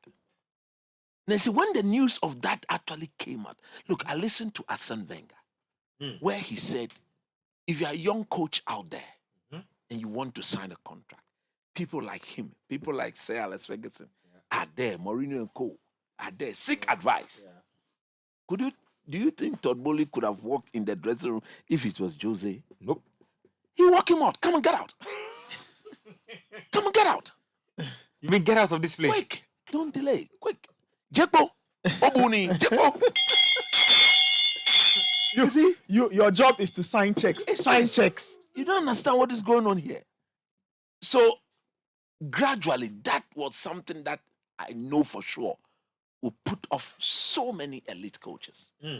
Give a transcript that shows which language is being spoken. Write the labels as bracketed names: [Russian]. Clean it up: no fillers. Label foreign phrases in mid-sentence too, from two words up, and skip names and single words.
[English] Now see, when the news of that actually came out, look, I listened to Arsene Wenger, where he said, if you're a young coach out there and you want to sign a contract, people like him, people like Sir Alex Ferguson are there, Mourinho and Co. are there, seek advice. Do you think Todd Boehly could have walked in the dressing room if it was Jose? Nope. He walked him out. Come and get out. Come and get out. You mean get out of this place? Quick. Don't delay. Quick. Jekpo. Obuni. Jekpo. You see? Your job is to sign checks. Sign checks. You don't understand what is going on here. So, gradually, that was something that I know for sure will put off so many elite coaches.